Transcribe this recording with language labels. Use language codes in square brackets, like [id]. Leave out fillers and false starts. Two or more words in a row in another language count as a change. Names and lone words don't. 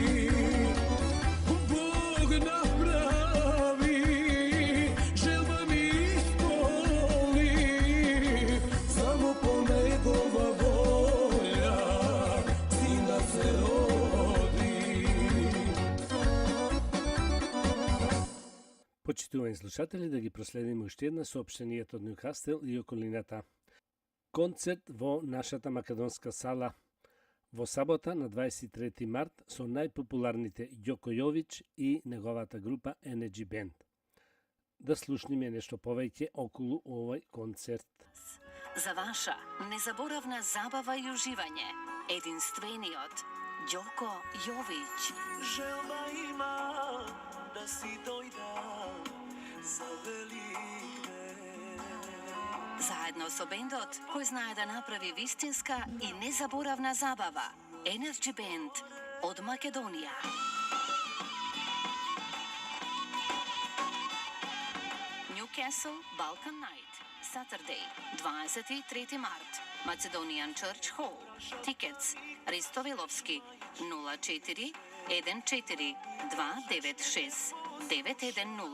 [mk] Бог направи, желба ми исполи, само по негова волја, син да се роди. Почитувани слушатели, да ги проследиме уште една соопштенијата од Нјукастел и околината. Концерт во нашата македонска сала во сабота на 23 март со најпопуларните Ѓоко Јович и неговата група Energy Band. Да слушниме нешто повеќе околу овој концерт. За ваша незаборавна забава и уживање, единствениот Ѓоко Јович. Желба има да си дојда за Великден. Заедно со бендот, кој знае да направи вистинска и незаборавна забава, Energy Band од Македонија. [en] Newcastle Balkan Night, Saturday, 23 март, Macedonian Church Hall. Tickets, Risto Vilovski, 04 14 296 910.